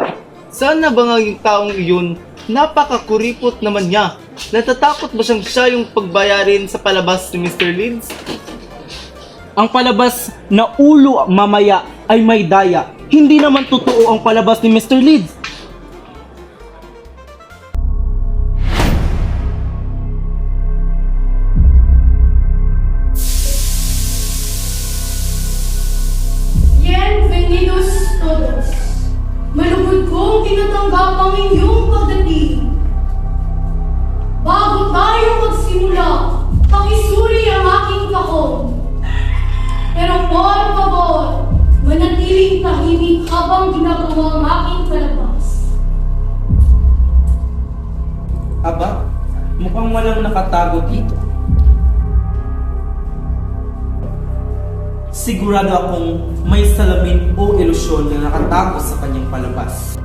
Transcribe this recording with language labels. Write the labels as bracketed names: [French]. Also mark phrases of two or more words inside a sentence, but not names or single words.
[Filipino] Sana ba nga yung taong iyon? Napakakuripot naman niya. Natatakot ba siya yung pagbayarin sa palabas ni Mr. Leeds? Ang palabas na ulo mamaya ay may daya. Hindi naman totoo ang palabas ni Mr. Leeds. [Spanish] Bienvenidos todos. [Filipino] Malugod kong tinatanggap ang inyong pagdating. Bago tayo magsimula, pakisuri ang aking kahon. [Spanish] Pero por favor, [Filipino] manatiling tahimik habang ginagawa ang aking palabas. Aba, mukhang walang nakatago dito. Sigurado akong may salamin o ilusyon na nakatago sa kanyang palabas.